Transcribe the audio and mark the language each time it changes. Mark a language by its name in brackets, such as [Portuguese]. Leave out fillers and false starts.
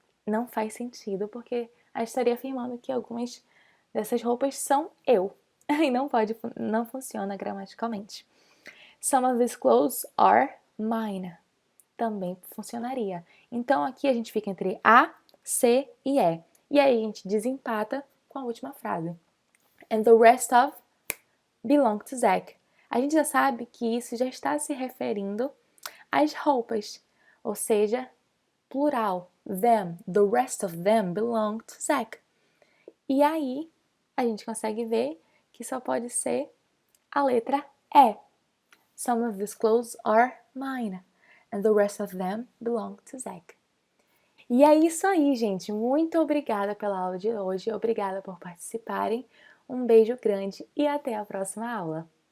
[Portuguese] Não faz sentido, porque a gente estaria afirmando que algumas dessas roupas são eu. e não funciona gramaticalmente. [English] Some of these clothes are mine. [Portuguese] Também funcionaria. Então, aqui a gente fica entre A, C e E. E aí a gente desempata com a última frase. [English] And the rest of belong to Zach. [Portuguese] A gente já sabe que isso já está se referindo às roupas, ou seja, plural, them, [English] the rest of them belong to Zach. [Portuguese] E aí a gente consegue ver que só pode ser a letra E. [English] Some of these clothes are mine, and the rest of them belong to Zach. [Portuguese] E é isso aí, gente. Muito obrigada pela aula de hoje. Obrigada por participarem. Um beijo grande e até a próxima aula.